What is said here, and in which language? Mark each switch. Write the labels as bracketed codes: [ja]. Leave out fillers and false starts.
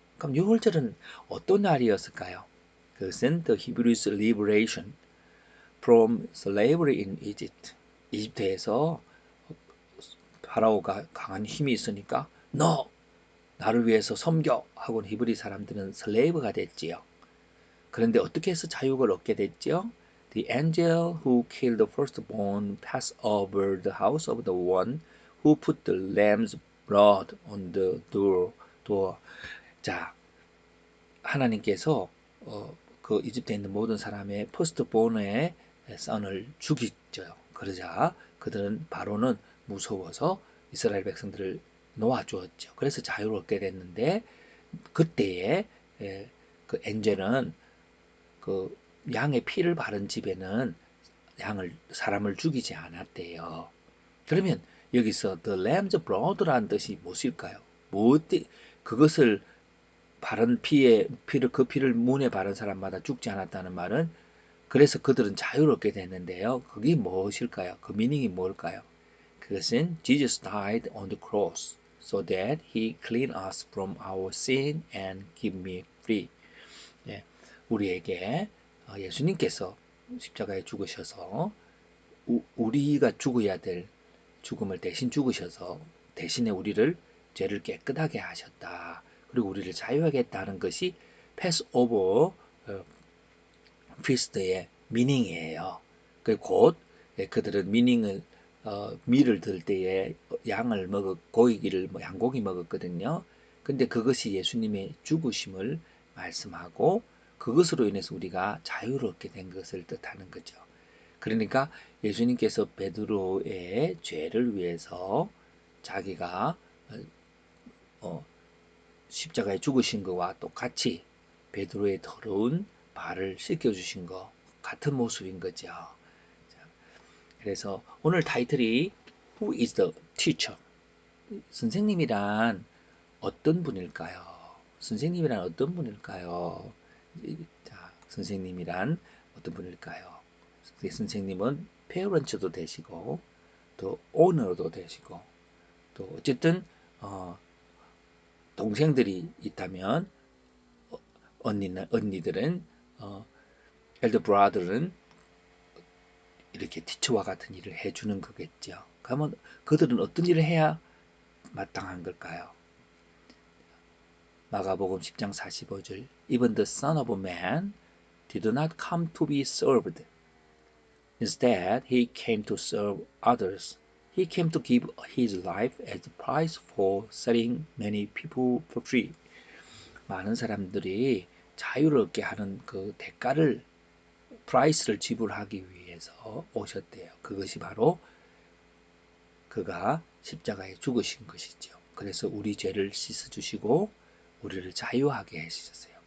[ko] 그럼 6월절은 어떤 날이었을까요? [en] 그것은 The Hebrews Liberation from Slavery in Egypt. [ko] 이집트에서 파라오가 강한 힘이 있으니까 너 나를 위해서 섬겨 하고 히브리 사람들은 슬레이브가 됐지요. 그런데 어떻게 해서 자유를 얻게 됐죠? [en] The angel who killed the firstborn passed over the house of the one who put the lamb's blood on the door. [ko] 자, 하나님께서 그 이집트에 있는 모든 사람의 퍼스트본의 선을 죽이죠. 그러자 그들은 바로는 무서워서 이스라엘 백성들을 놓아주었죠. 그래서 자유를 얻게 됐는데 그때에 그 엔젤은 그 양의 피를 바른 집에는 사람을 죽이지 않았대요. 그러면 여기서 [en] the lamb's blood [ko] 라는 뜻이 무엇일까요? 그것을 바른 피를 그 피를 문에 바른 사람마다 죽지 않았다는 말은 그래서 그들은 자유롭게 됐는데요. 그게 무엇일까요? 그 미닝이 뭘까요? 그것은 [en] Jesus died on the cross so that he clean us from our sin and give me free. [ko] 예, 우리에게 예수님께서 십자가에 죽으셔서 우리가 죽어야 될 죽음을 대신 죽으셔서 대신에 우리를 죄를 깨끗하게 하셨다. 그리고 우리를 자유하겠다는 것이 패스오버 피스트의 미닝이에요. 곧 그들은 미를 들 때에 양을 고기를 양고기 먹었거든요. 근데 그것이 예수님의 죽으심을 말씀하고 그것으로 인해서 우리가 자유롭게 된 것을 뜻하는 거죠. 그러니까 예수님께서 베드로의 죄를 위해서 자기가 어, 십자가에 죽으신 것과 똑같이 베드로의 더러운 발을 씻겨주신 것 같은 모습인 거죠. 그래서 오늘 타이틀이 [en] Who is the teacher? [ko] 선생님이란 어떤 분일까요? 선생님이란 어떤 분일까요? 자, 선생님이란 어떤 분일까요? 선생님은 페어런츠도 되시고 또 오너도 되시고 또 어쨌든 동생들이 있다면 언니들은 엘더 브라더는 이렇게 티처와 같은 일을 해주는 거겠죠. 그러면 그들은 어떤 일을 해야 마땅한 걸까요? 마가복음 10장 45절 [en] Even the Son of Man did not come to be served. Instead, he came to serve others. He came to give his life as a price for setting many people free. [ko] 많은 사람들이 자유롭게 하는 그 대가를 프라이스를 지불하기 위해서 오셨대요. 그것이 바로 그가 십자가에 죽으신 것이죠. 그래서 우리 죄를 씻어주시고 우리를 자유하게 해주셨어요.